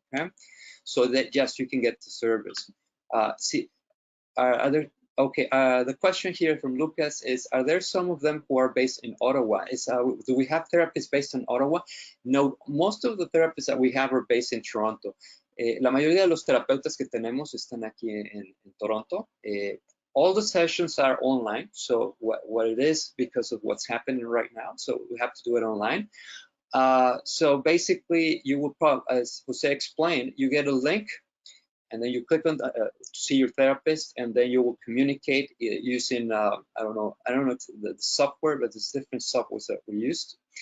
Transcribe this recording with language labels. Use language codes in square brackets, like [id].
[en] Okay, so that yes, you can get the service. The question here from Lucas is: are there some of them who are based in Ottawa? Do we have therapists based in Ottawa? No, most of the therapists that we have are based in Toronto. [es] La mayoría de los terapeutas que tenemos están aquí en Toronto. [en] All the sessions are online, so what it is because of what's happening right now, so we have to do it online. So basically, you will probably, as Jose explained, you get a link and then you click on to see your therapist, and then you will communicate using I don't know the software, but there's different softwares that we used.